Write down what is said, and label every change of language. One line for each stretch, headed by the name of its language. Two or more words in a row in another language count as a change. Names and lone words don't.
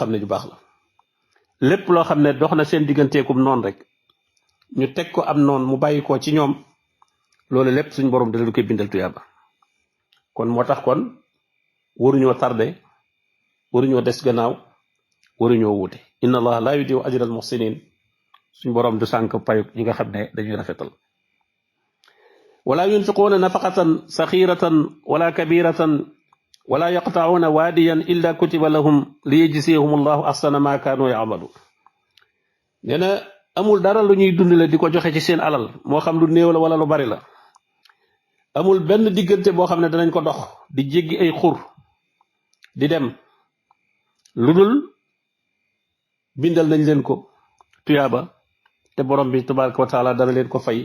Wolof: xam ne ju baax la lépp loo xam ne dox na seen digganteekum noonu rek ñu teg ko am noonu mu bàyyi ko ci ñoom loolu lépp suñ borom da leen koy bindal tuyaaba kon moo tax kon waruñoo tardé waruñoo des gannaaw waruñoo wuute
Arabic: إن الله لا يضيع أجر المحسنين
Wolof: suñ borom du sànk payu ñi nga xam ne dañuy rafetal
Arabic: ولا ينفقون نفقة صغيرة ولا كبيرة ولا يقطعون واديا إلا كتب لهم ليجزيهم الله أحسن ما كانوا يعملون
Wolof: neena amul dara lu ñuy dund la diko joxe ci seen alal moo xam lu néew la wala lu bari la amul benn diggante boo xam ne danañ ko dox di jéggi ay xur di dem ludul bindal nañ leen ko tuyaaba te borom bi tabaraka wa taala dana leen ko fay